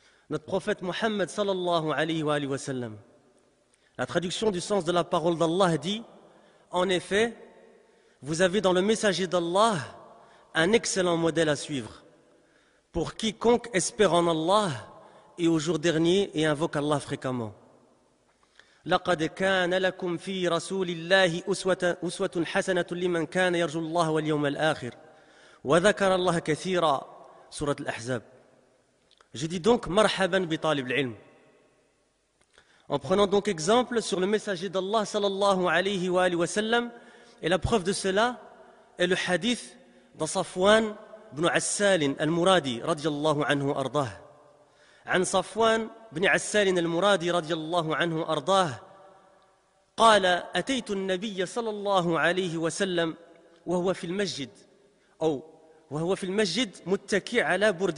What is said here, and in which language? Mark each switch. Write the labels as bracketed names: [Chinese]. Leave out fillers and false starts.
[French] Notre prophète Mohammed [Arabic] sallallahu alayhi wa sallam. [French] La traduction du sens de la parole d'Allah dit en effet, vous avez dans le messager d'Allah un excellent modèle à suivre pour quiconque espère en Allah et au jour dernier et invoque Allah fréquemment. [Arabic] لقد كان لكم في رسول الله أسوة حسنة لمن كان يرجو الله واليوم الآخر وذكر الله كثيرا سورة الأحزاب. [French] Je dis donc [Arabic] marhaban bi talib al-ilm. [French] En prenant donc exemple sur le messager d'Allah [Arabic] sallallahu alayhi wa sallam, [French] et la preuve de cela est le hadith de Safwan ibn Assal al-Muradi [Arabic] radiyallahu anhu ardاه. عن صفوان بن عسال المرادي رضي الله عنه أرضاه قال أتيت النبي صلى الله عليه وسلم وهو في المسجد وهو في المسجد متكئ على